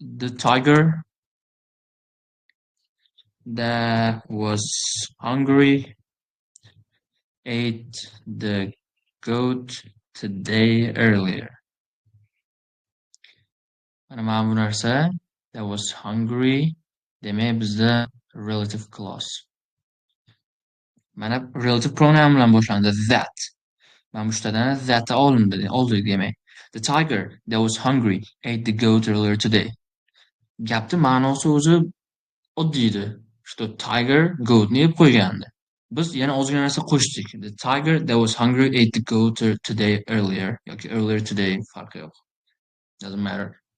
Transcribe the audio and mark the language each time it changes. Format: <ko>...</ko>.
<en>The tiger that was hungry ate the goat today earlier.</en> <uz>Mana bu narsa</uz> <en>that was hungry</en> <uz>demak bizda relative clause. Mana relative pronoun bilan boshlandi that. Mana bu yerdan that oldik demak.</uz> <en>The tiger that was hungry ate the goat earlier today.</en> <uz>Gapni ma'nosi o'zi oddiy edi. Что tiger goatni yeb qo'ygandi. Biz yana ozgina narsa qo'shdik.</uz> <en>The tiger that was hungry ate the goat today earlier yoki earlier today</en> <uz>farqi yo'q.</uz> <en>Doesn't matter.</en>